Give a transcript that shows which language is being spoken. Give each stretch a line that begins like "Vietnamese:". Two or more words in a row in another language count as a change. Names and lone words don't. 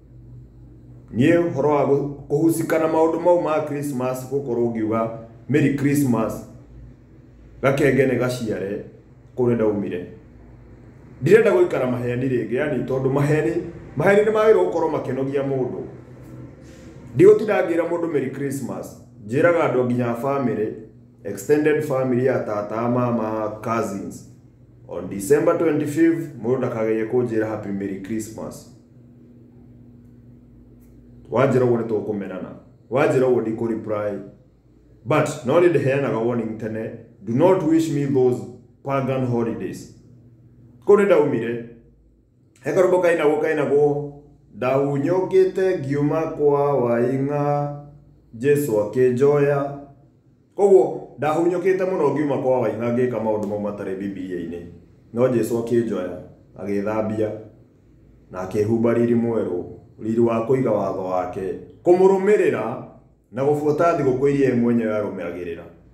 Kikuyu: Niĩ ũhoro wa kũhusikana maũndũ mau ma Christmas, gũkorwo ngiuga
English: Merry Christmas,
Kikuyu: gakenge nĩ gaciare kũrĩa ndaumire. Ndirenda gũikara maheni rĩngĩ, yani tondũ maheni nĩ magĩrĩirwo gũkorwo makenogia mũndũ. Ndigũtinda ngĩra mũndũ
English: Merry Christmas,
Kikuyu: njĩraga andũ nginya
English: family, extended family
Kikuyu: ya tata, mama, cousins.
English: On December 25th,
Kikuyu: mũndũ ndakagerie kũnjĩra
English: Happy Merry Christmas.
Kikuyu: Wanjĩra ũguo nĩtũkũmenana, wanjĩra ũguo ndikũreply.
English: But
Kikuyu: no nĩ ndĩheanaga warning tene,
English: do not wish me those pagan holidays.
Kikuyu: Kũrĩ ndaumire, he karũmbo kainagwo ndahunyũkĩte ngiuma kwa Waing'a, Jesu akĩnjoya. Koguo ndahunyũkĩte mũno ngiuma kwa Waing'a ngĩka maũndũ mau matarĩ Biblia-inĩ, no Jesu akĩnjoya, agĩthambia na akĩhumba riri mwerũ, riri wa kũiga watho wake, kũmũrũmĩrĩra na gũbuata thigũkũ iria ye mwenyewe arũmagĩrĩra.